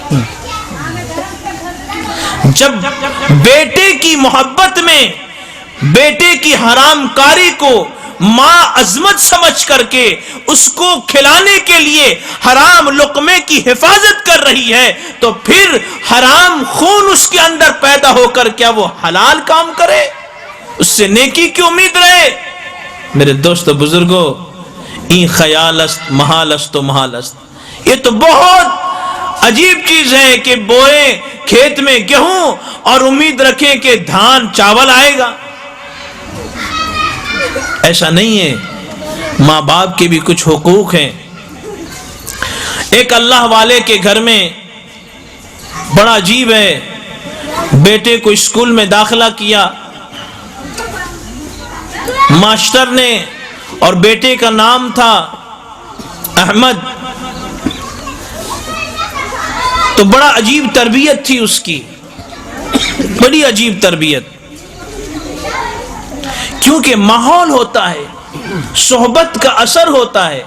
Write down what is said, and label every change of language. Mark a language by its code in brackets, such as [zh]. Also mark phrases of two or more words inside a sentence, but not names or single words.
[ur] جب بیٹے کی محبت میں بیٹے کی حرام کاری کو ماں عظمت سمجھ کر کے اس کو کھلانے کے لیے حرام لقمے کی حفاظت کر رہی ہے، تو پھر حرام خون اس کے اندر پیدا ہو کر کیا وہ حلال کام کرے؟ اس سے نیکی کی امید رہے؟ میرے دوستو بزرگو، [fa] این خیال است محال است و محال است۔ [ur] یہ تو بہت عجیب چیز ہے کہ بوئے کھیت میں گیہوں اور امید رکھیں کہ دھان چاول آئے گا۔ ایسا نہیں ہے، ماں باپ کے بھی کچھ حقوق ہیں۔ ایک اللہ والے کے گھر میں بڑا عجیب ہے، بیٹے کو اسکول میں داخلہ کیا، ماسٹر نے، اور بیٹے کا نام تھا احمد. تو بڑا عجیب تربیت تھی اس کی، بڑی عجیب تربیت، کیونکہ ماحول ہوتا ہے، صحبت کا اثر ہوتا ہے.